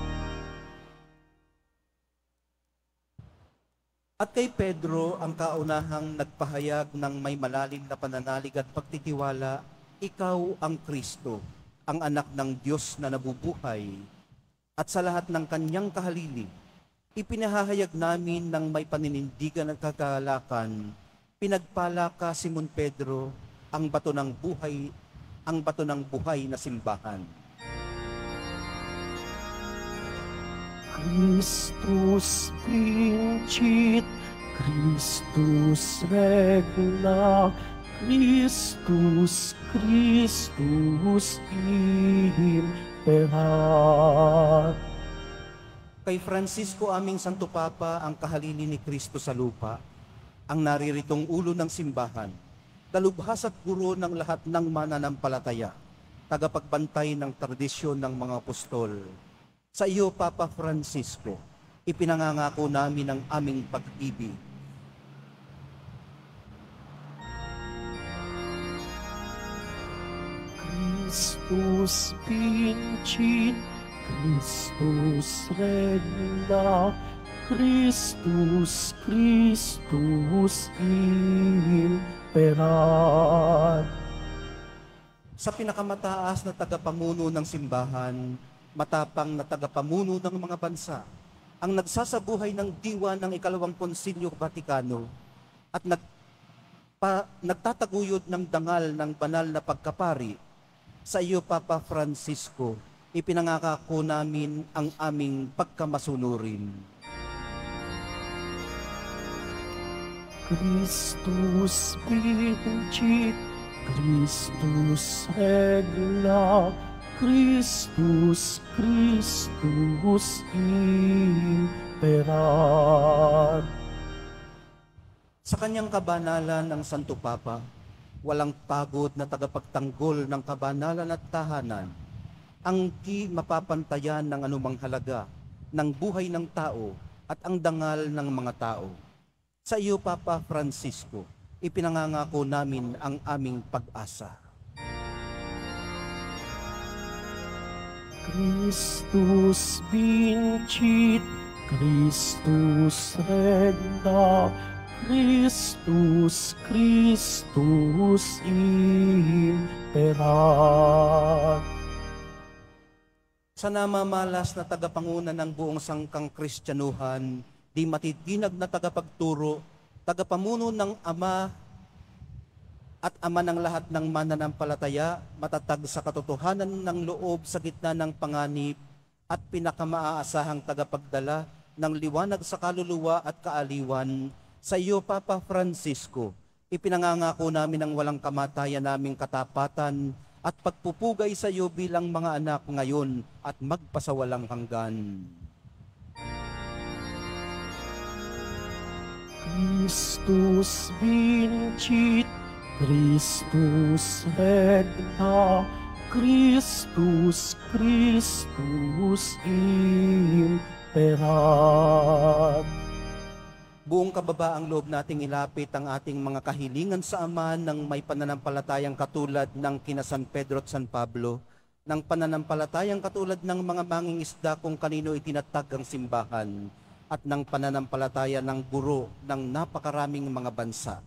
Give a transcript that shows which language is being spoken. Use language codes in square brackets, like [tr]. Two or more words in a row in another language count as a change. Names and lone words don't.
[tl] At kay Pedro ang kaunahang nagpahayag ng may malalim na pananalig at pagtitiwala, ikaw ang Kristo, ang anak ng Diyos na nabubuhay. at sa lahat ng kanyang kahalili, ipinahahayag namin ng may paninindigan at kagalakan, pinagpala ka, Simon Pedro, ang bato ng buhay na simbahan. [la] Christus vincit, Christus regna, Christus imperat. [tl] Kay Francisco aming Santo Papa, ang kahalili ni Kristo sa lupa, ang nariritong ulo ng simbahan, dalubhas at guro ng lahat ng mananampalataya, tagapagbantay ng tradisyon ng mga apostol. Sa iyo, Papa Francisco, ipinangangako namin ang aming pag-ibig. [la] Christus vincit, Christus regna, Christus imperat. [tl] Sa pinakamataas na tagapamuno ng simbahan, matapang na tagapamuno ng mga bansa, ang nagsasabuhay ng diwa ng ikalawang Konsilyo Vatikano at nagtataguyod ng dangal ng banal na pagkapari, sa iyo, Papa Francisco, ipinangako namin ang aming pagkamasunurin. [la] Christus vincit, Christus regna, Christus imperat. [tl] Sa kanyang kabanalan ng Santo Papa, walang pagod na tagapagtanggol ng kabanalan at tahanan, ang di mapapantayan ng anumang halaga ng buhay ng tao at ang dangal ng mga tao. Sa iyo, Papa Francisco, ipinangangako namin ang aming pag-asa. [la] Christus vincit, Christus regna, Christus imperat. [tl] Sa namamalas na tagapanguna ng buong sangkang Kristyanuhan, di matitinag na tagapagturo, tagapamuno ng Ama at Ama ng lahat ng mananampalataya, matatag sa katotohanan ng loob sa gitna ng panganib at pinakamaasahang tagapagdala ng liwanag sa kaluluwa at kaaliwan, sa iyo, Papa Francisco, ipinangangako namin ang walang kamatayan naming katapatan at pagpupugay sa iyo bilang mga anak ngayon at magpasawalang hanggan. [la] Christus vincit, Christus regna, Christus imperat. [tl] Buong kababaang loob nating ilapit ang ating mga kahilingan sa Ama ng may pananampalatayang katulad ng kina San Pedro at San Pablo, ng pananampalatayang katulad ng mga mangingisda kung kanino itinatag ang simbahan, at ng pananampalataya ng guro ng napakaraming mga bansa.